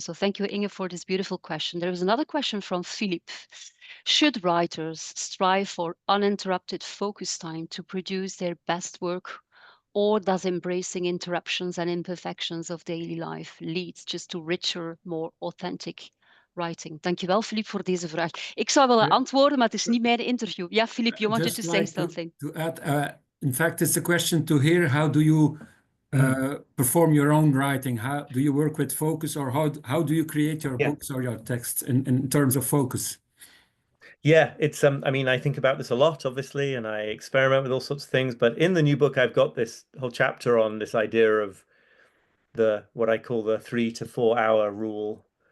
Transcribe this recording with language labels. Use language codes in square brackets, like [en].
[en] So thank you, Inge, for this beautiful question. There is another question from Philippe. Should writers strive for uninterrupted focus time to produce their best work, or does embracing interruptions and imperfections of daily life lead just to richer, more authentic writing? [nl] Dankjewel, Philippe, voor deze vraag. Ik zou willen antwoorden, maar het is niet mijn interview. [en] Ja, Philippe, you wanted to say something. To add, in fact, it's a question to hear. How do you perform your own writing? How do you work with focus, or how do you create your books or your texts in terms of focus? Yeah, it's I mean, I think about this a lot, obviously, and I experiment with all sorts of things, but in the new book I've got this whole chapter on this idea of what I call the 3 to 4 hour rule